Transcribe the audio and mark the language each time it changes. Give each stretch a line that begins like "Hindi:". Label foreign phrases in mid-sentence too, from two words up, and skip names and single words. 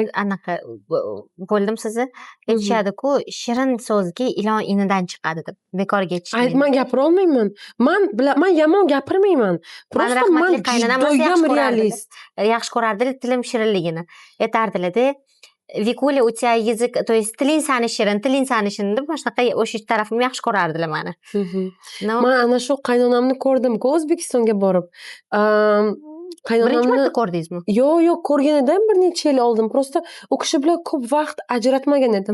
Uzbek: Anaqa bo'ldim sizni. Aytishadi-ku, shirin so'zga ilon inidan chiqadi deb. Bekorga aytishmaydi. Men gapira olmayman. Men yomon gapirmayman. Prosta men juda realist. Yaxshi ko'rardilar tilim shirinligini. Aytardilar-da, Vikuля,
Russian: у тебя язык, то есть
Uzbek: tiling sani shirin deb mana shunaqa o'sha tarafimni yaxshi ko'rardilar meni. Men ana shu qaynonamni ko'rdim-ku O'zbekistonga borib. Birinchi marta ko'rdingizmi? Yo'q, ko'rganidan bir necha yil oldin. Prosta u kishi bilan ko'p vaqt ajratmagan edim.